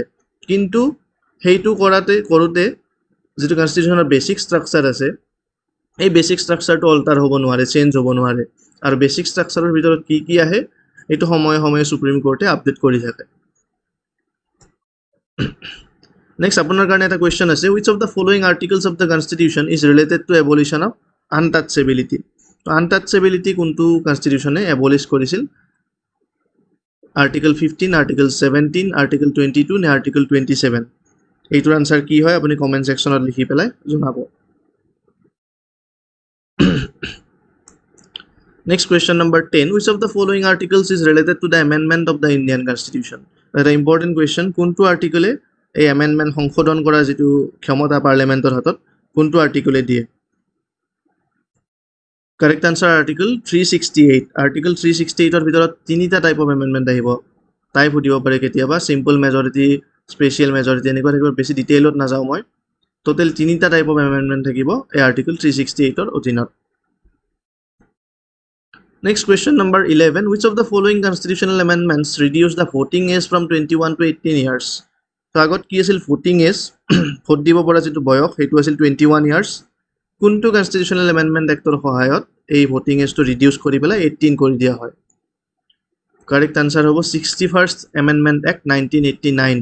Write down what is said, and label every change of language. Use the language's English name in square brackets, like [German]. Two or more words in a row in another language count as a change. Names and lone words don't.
[Assamese] কিন্তু সেইটো কৰোঁতে যিটো কনষ্টিটিউশ্যনৰ [English] basic structure [Assamese] আছে, এই [English] basic structureটো [Assamese] অল্টাৰ হ'ব নোৱাৰে, চেঞ্জ হ'ব নোৱাৰে। আৰু [English] basic structureৰ [Assamese] ভিতৰত কি কি আহে, এইটো সময়ে সময়ে সুপ্ৰিম কোৰ্টে আপডেট কৰি থাকে। নেক্সট আপোনাৰ কাৰণে এটা কুৱেশ্যন আছে, [English] Which of the following articles of the constitution is related to abolition of untouchability? [Assamese] আনটাচেবিলিটি কোনটো কনষ্টিটিউশ্যনে এবলিছ কৰিছিল? আৰ্টিকল 15, আৰ্টিকল 17, আৰ্টিকল 22 নে আৰ্টিকল 27? এইটোৰ আনসাৰ কি হয় আপুনি [English] comment sectionত [Assamese] লিখি পেলাই জনাব। [English] Next question number 10. Which of the following articles is related to the amendment of the Indian Constitution? That important question. [Assamese] কোনটো আৰ্টিকলে এই এমেণ্ডমেণ্ট সংশোধন কৰাৰ যিটো ক্ষমতা পাৰ্লিয়ামেণ্টৰ হাতত, কোনটো আৰ্টিকলে দিয়ে? [English] correct answer [Assamese] আৰ্টিকল 368। আৰ্টিকল 368ৰ ভিতৰত তিনিটা [English] type of amendment [Assamese] আহিব। টাইপ সুধিব পাৰে কেতিয়াবা, [English] simple majority, special majority, [Assamese] এনেকুৱা থাকিব। বেছি ডিটেইলত নাযাওঁ মই। টোটেল তিনিটা [English] type of amendment [Assamese] থাকিব এই আৰ্টিকল 368ৰ অধীনত। [English] Next question number 11. Which of the following constitutional amendments reduce the voting age from 21 to 18 years? [Assamese] তো আগত কি আছিল? [English] voting age, [Assamese] ভোট দিব পৰা যিটো বয়স, সেইটো আছিল 21 years। কোনটো [English] constitutional amendment actৰ [Assamese] সহায়ত এই [English] voting ageটো [Assamese] ৰিডিউচ কৰি পেলাই 18 কৰি দিয়া হয়? [English] correct answer [Assamese] হ'ব 61st [English] amendment act [Assamese] 1989।